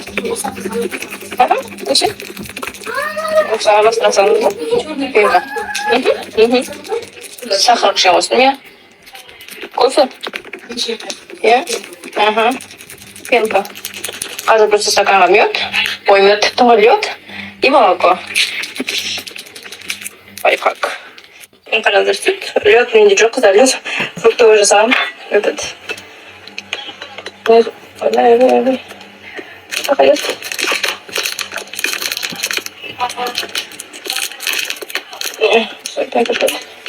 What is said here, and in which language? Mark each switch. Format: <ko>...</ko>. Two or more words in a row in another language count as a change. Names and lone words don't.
<kk>Неше? Осы араластырасаңыз ба? Пенка. Сахар кішкене қостым, иә? Кофе? Иә? Ага. Пенка. Қазір просто стаканға мед, ой, мед,</kk> <ru>лед и молоко.</ru> <kk>Лайфхак. Қазір сүт, лед менде жоқ, қыздар, лед. Фруктовый жасағым. Этот. Ой. Сақа лед. Пенка лед.</kk>